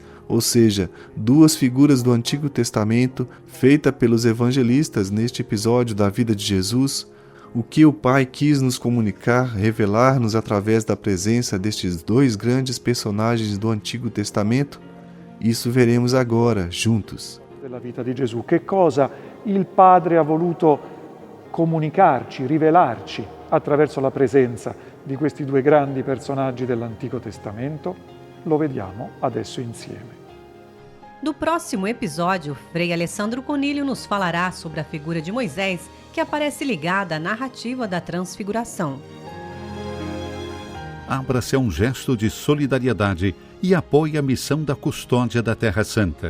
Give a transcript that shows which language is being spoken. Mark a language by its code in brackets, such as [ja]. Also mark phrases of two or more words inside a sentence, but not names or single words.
[pt] Ou seja, 2 figuras do Antigo Testamento feita pelos evangelistas neste episódio da vida de Jesus? O que o Pai quis nos comunicar, revelar-nos através da presença destes 2 grandes personagens do Antigo Testamento? Isso veremos agora, juntos. [it] Della vita di Gesù. Che cosa il Padre ha voluto comunicarci, rivelarci attraverso la presenza di questi 2 grandi personaggi dell'Antico Testamento? Lo vediamo adesso insieme. [pt] No próximo episódio, Frei Alessandro Conilho nos falará sobre a figura de Moisés, que aparece ligada à narrativa da Transfiguração. Abra-se a um gesto de solidariedade e apoia a missão da custódia da Terra Santa.